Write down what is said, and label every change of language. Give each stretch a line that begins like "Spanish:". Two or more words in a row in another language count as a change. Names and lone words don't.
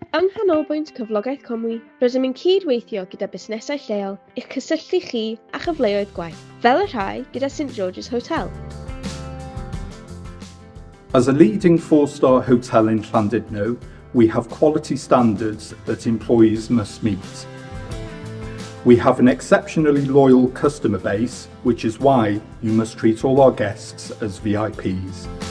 Welsh: Yng Nghanolbwynt Cyflogaeth Conwy, rydym yn cydweithio gyda busnesau lleol i'ch cysylltu chi a chyfleoedd gwaith, fel y rhai gyda St George's Hotel.
English: As a leading four-star hotel in Llandudno, we have quality standards that employees must meet. We have an exceptionally loyal customer base, which is why you must treat all our guests as VIPs.